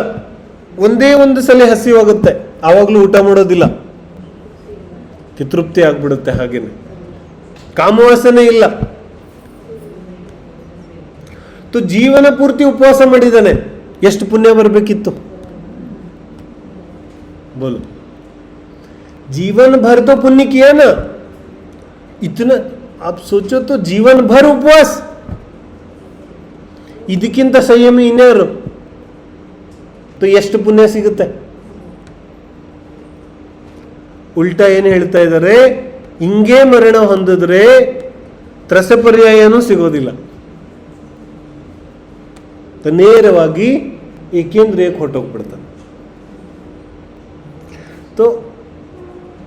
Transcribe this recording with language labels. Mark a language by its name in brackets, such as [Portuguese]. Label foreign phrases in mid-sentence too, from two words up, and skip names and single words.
[Kannada] ಒಂದೇ ಒಂದು ಸಲ ಹಸಿ ಹೋಗುತ್ತೆ, ಆವಾಗ್ಲೂ ಊಟ ಮಾಡೋದಿಲ್ಲ, ತೃಪ್ತಿ ಆಗ್ಬಿಡುತ್ತೆ. ಹಾಗೇನೆ ಕಾಮವಾಸನೆ ಇಲ್ಲ. ಜೀವನ ಪೂರ್ತಿ ಉಪವಾಸ ಮಾಡಿದ್ದಾನೆ. ಎಷ್ಟು ಪುಣ್ಯ ಬರಬೇಕಿತ್ತು ಬೋಲು? [Hindi] जीवन भर तो पुण्य किया ना, इतना आप सोचो तो जीवन भर उपवास, [Kannada] ಇದಕ್ಕಿಂತ ಸಂಯಮಿ ಇನ್ಯಾರು? ಎಷ್ಟು ಪುಣ್ಯ ಸಿಗುತ್ತೆ? ಉಲ್ಟಾ ಏನು ಹೇಳ್ತಾ ಇದ್ದಾರೆ? ಹಿಂಗೆ ಮರಣ ಹೊಂದಿದ್ರೆ ತ್ರಸ ಪರ್ಯಾಯನೂ ಸಿಗೋದಿಲ್ಲ, ನೇರವಾಗಿ ಏಕೇಂದ್ರಿಯಕ್ಕೆ ಹೊರಟೋಗ್ಬಿಡ್ತಾನೆ.